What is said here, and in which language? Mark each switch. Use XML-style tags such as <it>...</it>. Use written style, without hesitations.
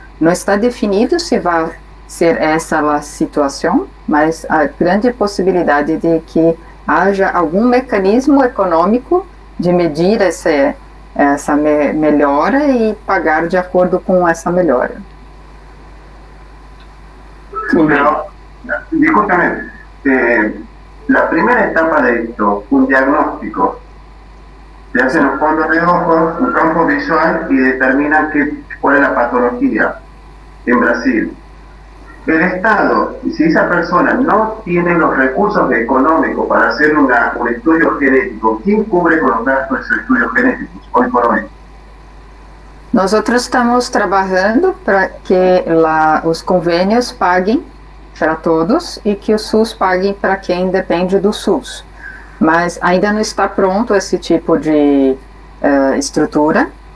<pt>Não está definido se vai ser essa a situação, mas há grande possibilidade de que haja algum mecanismo econômico de medir essa melhora e pagar de acordo com essa melhora.</pt> <es>Pero, discúlpame, la primera etapa de esto, un diagnóstico, se hacen los fondos de ojos, un campo visual y determinan cuál es la patología en Brasil. el Estado, si esa persona no tiene los recursos económicos para hacer un estudio genético, ¿quién cubre con los gastos de esos estudios genéticos hoy por hoy? Nosotros estamos</es> <pt>trabalhando para que os convênios paguem para todos e que o SUS pague para quem depende do SUS. Mas ainda não está pronto esse tipo de estrutura.</pt>